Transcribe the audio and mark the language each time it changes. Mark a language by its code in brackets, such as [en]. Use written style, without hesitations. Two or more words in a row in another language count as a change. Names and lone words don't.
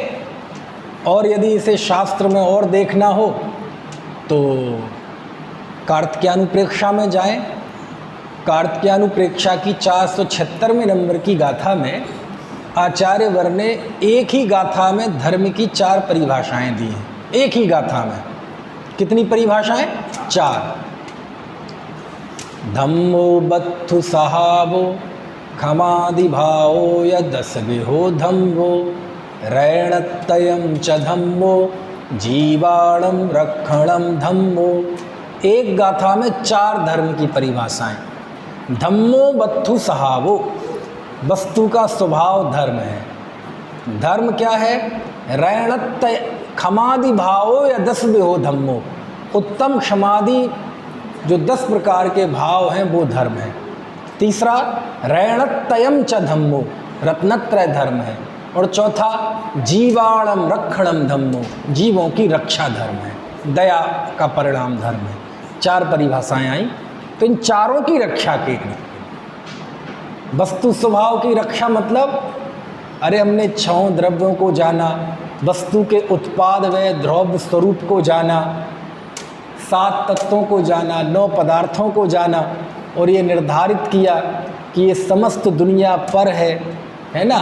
[hi] और यदि इसे शास्त्र में और देखना हो तो कार्तिकेयानुप्रेक्षा में जाएं। कार्तिकेयानुप्रेक्षा की 476वें नंबर की गाथा में आचार्य वर ने एक ही गाथा में धर्म की 4 परिभाषाएं दी हैं। एक ही गाथा में कितनी परिभाषाएं? 4। [pra] धम्मो बत्थु सहावो खमादिभावो यदसविहो धम्मो रैणत्तयं च धम्मो जीवाणं रक्षणं धम्मो। [hi] एक गाथा में 4 धर्म की परिभाषाएं। [pra] धम्मो बत्थु सहावो, [hi] वस्तु का स्वभाव धर्म है। धर्म क्या है? [pra] रैणत्तय क्षमादि भावो या 10 विहो धम्मो। [hi] उत्तम क्षमादि जो 10 प्रकार के भाव हैं वो धर्म है। [pra] तीसरा रैणत्तयं च धम्मो, [hi] रत्नत्रय धर्म है। और चौथा [pra] जीवाणम रक्षणम धम्मो, [hi] जीवों की रक्षा धर्म है, दया का परिणाम धर्म है। 4 परिभाषाएं आई। तो इन चारों की रक्षा के लिए वस्तु स्वभाव की रक्षा मतलब अरे हमने 6 द्रव्यों को जाना, वस्तु के उत्पाद व द्रव्य स्वरूप को जाना, 7 तत्वों को जाना, 9 पदार्थों को जाना और ये निर्धारित किया कि ये समस्त दुनिया पर है ना।